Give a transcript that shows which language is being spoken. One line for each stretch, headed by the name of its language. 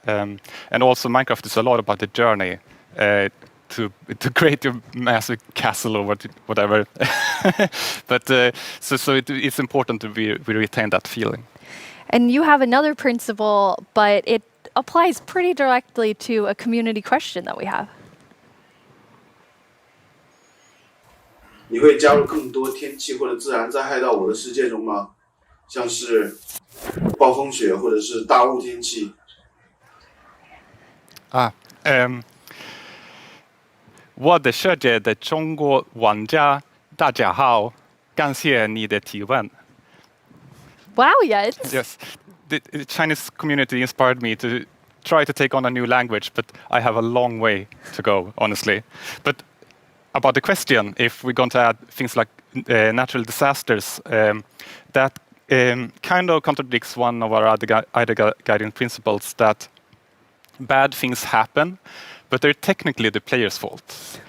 English: And also Minecraft is a lot about the journey to create your massive castle or whatever. But so it's important that we retain that feeling. And you have another principle, but it applies pretty directly to a community question that we have.
Chinese: 你会加入更多天气或者自然灾害到我的世界中吗？像是暴风雪或者是大雾天气。我的世界的中国玩家大家好，感谢你的提问。
English: Wow, yes. Yes, the Chinese community inspired me to try to take on a new language, but I have a long way to go, honestly. But about the question, if we're going to add things like natural disasters, that kind of contradicts one of our other guiding principles, that bad things happen, but they're technically the player's fault.